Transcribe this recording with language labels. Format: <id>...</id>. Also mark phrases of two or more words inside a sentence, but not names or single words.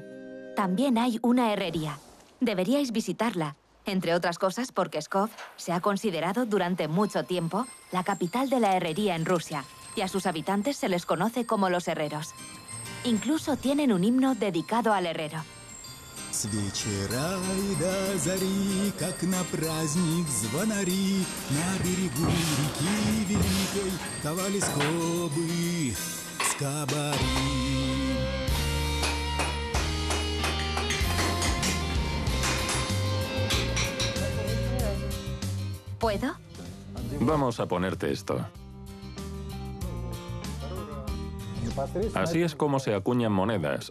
<es>También hay una herrería. Deberíais visitarla, entre otras cosas porque Pskov se ha considerado durante mucho tiempo la capital de la herrería en Rusia, y a sus habitantes se les conoce como los herreros. Incluso tienen un himno dedicado al herrero.</es> <ru>С вечера и до зари, как на праздник звонари, на берегу реки великой ковали скобы, скобари.</ru> <es>¿Puedo? Vamos a ponerte esto. Así es como se acuñan monedas.</es>